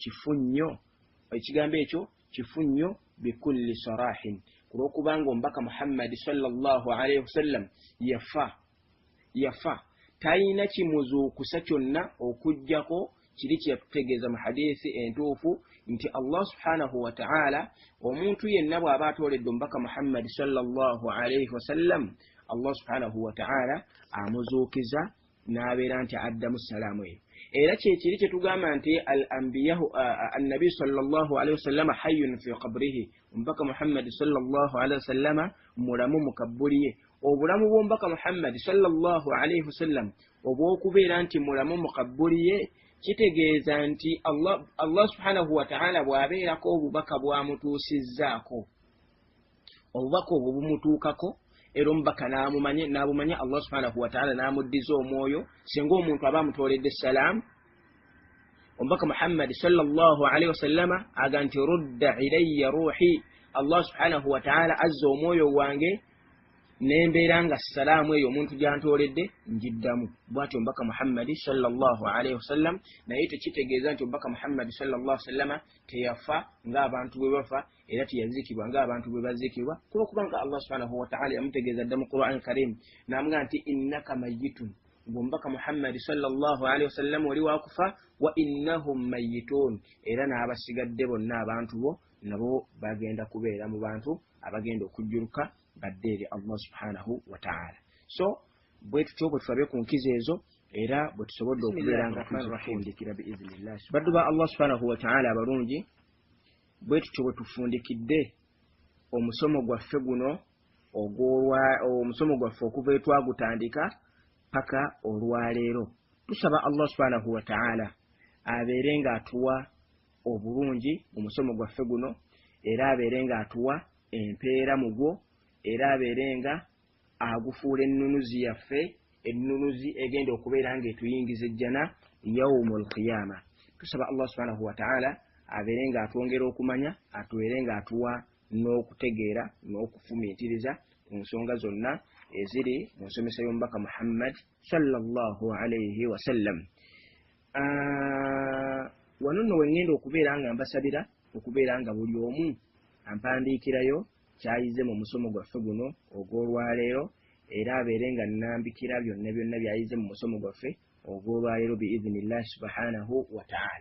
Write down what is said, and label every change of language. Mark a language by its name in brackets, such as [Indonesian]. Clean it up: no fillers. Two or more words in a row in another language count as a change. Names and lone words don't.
[Ganda] ekyo kifu nnyo [Arabic] بكل صراحة [Ganda] kulwokubanga omubaka Muhammad [Arabic] صلى الله عليه وسلم [Ganda] yafa talina kimuzuukusa kyonna okujjako kiri kyatutegeeza mu hadiisi entuufu nti Allah subhanahu wa ta'ala omuntu yenna bw'aba atooledde omubaka Muhammad [Arabic] صلى الله عليه وسلم [Ganda] Allah [Arabic] سبحانه و [Ganda] ta'ala amuzuukiza n'abeera nti addamu salaamu eyo era kyekiri kyetugamba nti [Arabic] النبي صلى الله عليه وسلم حي في قبره [Ganda] omubaka Muhammad [Arabic] صلى الله عليه وسلم [Ganda] mulamu mu kabbuli ye obulamu bw'omubaka Muhammad [Arabic] صلى الله عليه وسلم [Ganda] obw'okubeera nti mulamu mu kabbuli ye kitegeeza nti Allah [Arabic] سبحانه وتعالى [Ganda] bw'abeerako obubaka bwamutuusizzaako obubaka obwo bumutuukako era omubaka n'abumanya Allah [Arabic] سبحانه وتعالى [Ganda] n'amuddiza omwoyo singa omuntu aba amutoledde salaamu omubaka Muhammad [Arabic] صلى الله عليه وسلم [Ganda] aga nti [Arabic] رد إلي روحي [Ganda] Allah [Arabic] سبحانه وتعالى [Ganda] azza omwoyo wange nembeera nga salaamu eyo omuntu gyantoledde njiddamu bw'atyo omubaka Muhammad [Arabic] صلى الله عليه وسلم [Ganda] naye tekitegeeza nti omubaka Muhammad [Arabic] صلى الله عليه وسلم [Ganda] teyafa ng'abantu bwe bafa era teyazikibwa ng'abantu bwe bazikibwa kulwokubanga Allah [Arabic] سبحانه وتعالى [Ganda] yamutegeeza dda mu [Arabic] القرآن الكريم [Ganda] n'amugaa nti [Arabic] إنك ميت [Ganda] omubaka Muhammad [Arabic] صلى الله عليه وسلم [Ganda] oli wakufa [Arabic] وإنهم ميتون [Ganda] era n'abasigadde bonna abantu bo nabo bagenda kubeera mu bantu abagenda okujjuruka badde eri Allah [Arabic] سبحانه وتعالى. [Ganda] So bwe tutyo bwe tufabe ku nkizo ezo era bwe tusobodde okubeera nga tuzifundikira biiznillah baddu ba Allah [Arabic] سبحانه وتعالى [Ganda] abalungi bwe tutyo bwe tufundikidde omusomo gwaffe guno omusomo gwaffe okuva etwagutandika paka olwaleero tusaba Allah subhanahu wa ta'ala abeere nga atuwa obulungi mu musomo gwaffe guno era abeere nga atuwa empeera mu gwo era abeere nga agufuula ennunuzi yaffe ennunuzi egenda okubeera nga etuyingiza ejjana [Arabic] يوم القيامة. [Ganda] Tusaba Allah [Arabic] سبحانه وتعالى [Ganda] abeere nga atwongera okumanya atubeere nga atuwa n'okutegeera n'okufumiitiriza ku nsonga zonna eziri mu nsomesa y'omubaka Muhammad [Arabic] صلى الله عليه وسلم. [Ganda] Wano nno wengenda okubeera nga mbasabira okubeera nga buli omu ampandiikirayo kyayize mu musomo gwaffe guno ogw'olwaleero era abeere nga nnambikira byonna byonna byayize mu musomo gwaffe ogw'olwaleero [Arabic] بإذن الله سبحانه وتعالى.